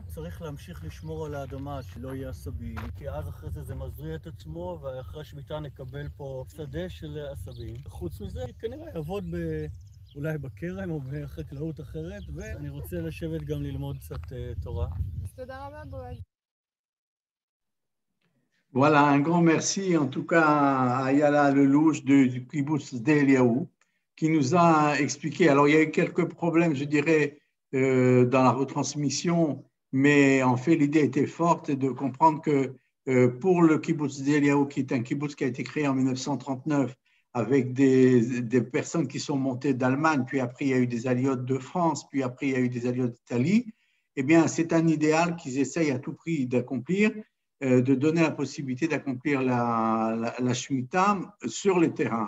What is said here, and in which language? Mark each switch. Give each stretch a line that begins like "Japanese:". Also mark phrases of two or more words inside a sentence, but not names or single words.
Hebrew: צריך להמשיך לשמור על האדמה, שלא יהיה עשבים, כי אז אחרי זה מזריע את עצמו, ואחרי השמיטה נקבל פה שדה של עשבים. חוץ מזה, כנראה יעבוד אולי בכרם או בחקלאות אחרת, ואני רוצה לשבת גם ללמוד קצת תורה. אז תודה רבה בועז.
French: Voilà, un grand merci en tout cas à Ayala Lelouch du kibbutz Sde Eliaou qui nous a expliqué. Alors il y a eu quelques problèmes, je dirais, dans la retransmission, mais en fait l'idée était forte de comprendre que pour le kibbutz Sde Eliaou, qui est un kibbutz qui a été créé en 1939 avec des personnes qui sont montées d'Allemagne, puis après il y a eu des aliotes de France, puis après il y a eu des aliotes d'Italie, eh bien c'est un idéal qu'ils essayent à tout prix d'accomplir, de donner la possibilité d'accomplir la Shemitah sur les terrains.